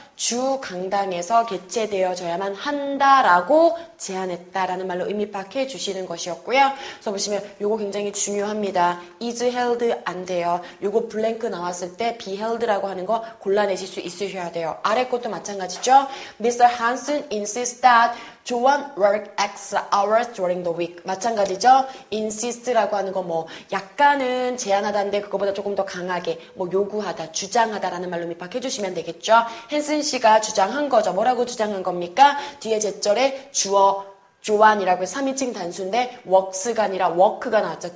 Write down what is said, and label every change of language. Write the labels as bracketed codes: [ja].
[ko] 주 강당에서 개최되어져야만 한다라고 제안했다라는 말로 의미박해 주시는 것이었고요. 그래서 보시면 요거 굉장히 중요합니다. [en] is held [ko] 안 돼요. 요거 블랭크 나왔을 때 [en] be held [ko] 라고 하는 거 골라내실 수 있으셔야 돼요. 아래 것도 마찬가지죠. [en] Mr. Hansen insists that Joan work extra hours during the week. [ko] 마찬가지죠. insist라고 하는 거 뭐 약간은 제안하다인데 그거보다 조금 더 강하게 뭐 요구하다, 주장하다라는 말로 밑박해 주시면 되겠죠. 헨슨 씨가 주장한 거죠. 뭐라고 주장한 겁니까? 뒤에 제절에 주어 조안이라고 해서 3인칭 단수인데 works가 아니라 work가 나왔죠.